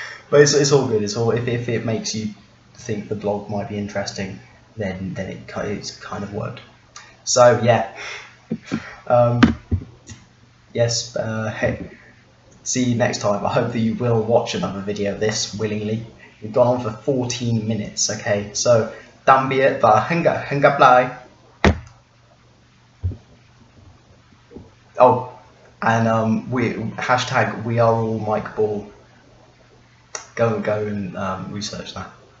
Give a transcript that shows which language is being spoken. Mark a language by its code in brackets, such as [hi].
[en] But it's all good. It's all, if it makes you think the blog might be interesting, then it's kind of worked. So yeah, yes. Hey, see you next time. I hope that you will watch another video of this willingly. We've gone on for 14 minutes. Okay, so [vi] tạm biệt và hẹn gặp lại. [en] Oh, and #we are all Mike Ball. Go and research that.